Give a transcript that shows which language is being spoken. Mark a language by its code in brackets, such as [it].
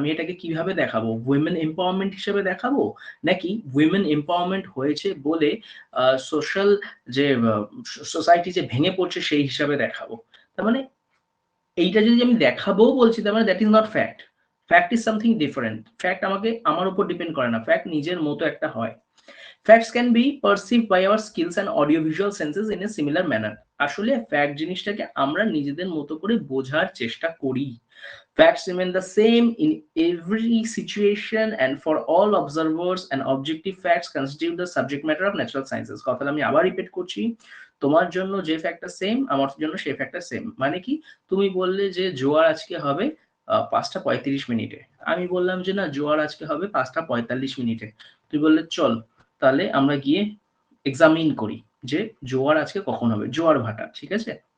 [bn] আমি এটাকে কিভাবে দেখাবো? উইমেন এম্পাওয়ারমেন্ট হিসেবে দেখাবো, নাকি উইমেন এম্পাওয়ারমেন্ট হয়েছে বলে সোশ্যাল যে সোসাইটি যে ভেঙে পড়ছে সেই হিসাবে দেখাবো? তার মানে এইটা যদি আমি দেখাবো বলছি, তার মানে [en] That is not fact. Fact is something different. [bn] Fact আমাকে আমার উপর ডিপেন্ড করে না, ফ্যাক্ট নিজের মতো একটা হয়। [en] Facts can be perceived by our skills and audiovisual senses in a similar manner। [bn] আসলে ফ্যাক্ট জিনিসটাকে আমরা নিজেদের মতো করে বোঝার চেষ্টা করি। [en] Facts remain the same in every situation and for all observers, and objective facts constitute the subject matter of natural sciences। [bn] কথাটা আমি আবার রিপিট করছি, তোমার জন্য যে ফ্যাক্টটা সেম, আমার জন্য সেই ফ্যাক্টটা সেম। মানে কি? তুমি বললে যে জোয়ার আজকে হবে 5:35 আমি বললাম যে না, জোয়ার আজকে হবে 5:45। তুই বললে চল তাহলে আমরা গিয়ে এক্সামিন করি যে জোয়ার আজকে কখন হবে, জোয়ার ভাটা, ঠিক আছে।